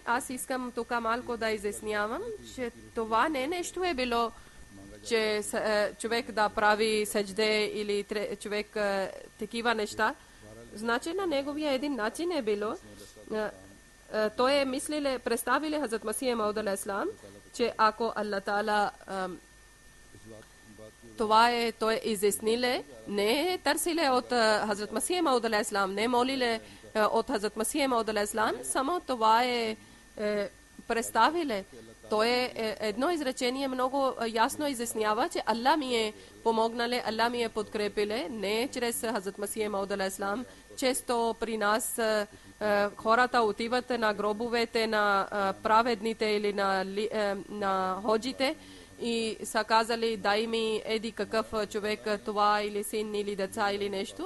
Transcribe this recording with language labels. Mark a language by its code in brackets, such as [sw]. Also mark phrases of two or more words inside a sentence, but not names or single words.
[bg] Аз искам тук малко да изяснявам, че това не нещо е било, че човек да прави саджде или човек такива неща. Значи на неговия един начин е било. Той е мислил, представили Хазрат Масих Мауд алейхиссалам, че ако Аллах Таала това той е изясниле, не е търсиле от Хазрат Масих Мауд алейхиссалам, не молиле от Хазрат Масих Мауд алейхиссалам, само това е представиле. То е едно изречение много ясно изяснява, че Аллах ми е помогнале, Аллах ми е подкрепиле, не чрез Хазрат Масих Мауд алейхиссалам. Често при нас хората отиват на гробовете на праведните или на ходжите и са казали, дай ми еди какъв човек това или син или деца или нещо.